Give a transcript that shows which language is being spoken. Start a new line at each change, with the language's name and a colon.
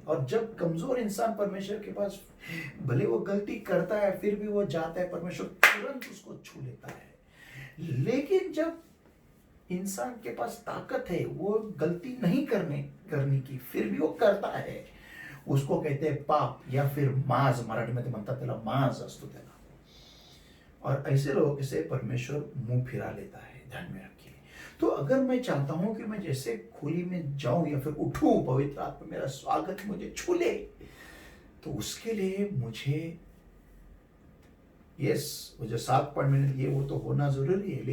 Hindi: और जब कमजोर इंसान परमेश्वर के पास, भले वो गलती करता है, फिर भी वो जाता है, परमेश्वर तुरंत उसको छू लेता है. लेकिन जब इंसान के पास ताकत है, वो गलती नहीं करने की, फिर भी वो करता है, उसको कहते हैं पाप या फिर माज.
Marathi: मराठीमध्ये म्हणतात त्याला, माज असतो त्याला.
Hindi: और ऐसे लोगों से परमेश्वर मुंह फिरा लेता है. ध्यान में रखिए. तो अगर मैं चाहता हूं कि मैं जैसे खोली में जाऊं या फिर उठूं, पवित्र आत्मा मेरा स्वागत, मुझे छू ले, तो उसके लिए मुझे वो जो 7 मिनट ये वो तो होना जरूरी है.